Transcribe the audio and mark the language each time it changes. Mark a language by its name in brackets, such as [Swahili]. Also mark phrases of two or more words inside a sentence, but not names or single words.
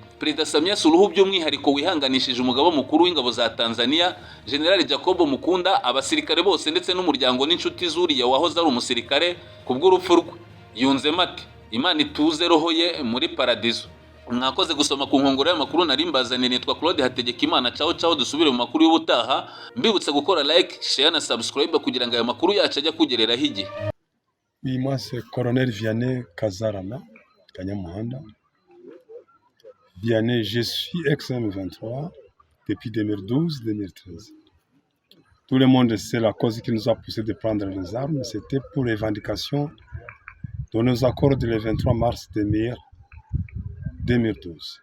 [Kinyarwanda] Perezida Samia Suluhu by'umwihariko wihanganishije umugaba mukuru w'ingabo za Tanzania General Jacob Mukunda, abasirikare bose ndetse n'umuryango n'inshuti zuriya wahoze ari umusirikare kubw'urupfu rwe. Yunzemo ati Imana ituze roho ye muri paradizo. Mwakoze gusoma ku nkongoro y'amakuru nari mbazaniye. Nitwa Claude Hategekimana. Ciao dusubire mu makuru y'ubutaha. Mbibutse gukora [English] like, share [Kinyarwanda] na subscribe kugira ngo aya makuru yacu ajya kugereraho igihe. [French] Oui, moi c'est Colonel Vianney Kazarama, Kanyamuhanda. Vianney, je suis ex-M23 depuis 2012-2013. Tout le monde sait la cause qui nous a poussé de prendre les armes. C'était pour les revendications de nos accords du 23 mars 2012.